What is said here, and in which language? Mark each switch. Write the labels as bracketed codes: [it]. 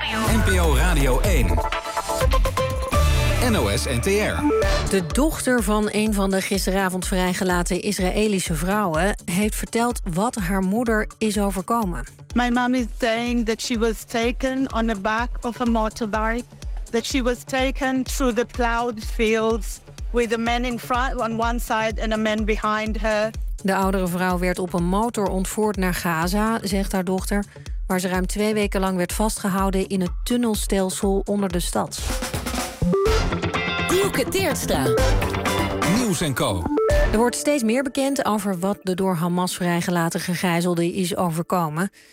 [nl] NPO Radio 1. NOS NTR. De dochter van een van de gisteravond vrijgelaten Israëlische vrouwen heeft verteld wat haar moeder is overkomen. [en] My mom is saying that she was taken on the back of a motorbike, that she was taken through the plowed fields with a man in front on one side and a man behind her. [nl] De oudere vrouw werd op een motor ontvoerd naar Gaza, zegt haar dochter, waar ze ruim 2 weken lang werd vastgehouden in het tunnelstelsel onder de stad. Dielke Teertstra. Nieuws en Co. Er wordt steeds meer bekend over wat de door Hamas vrijgelaten gegijzelde is overkomen.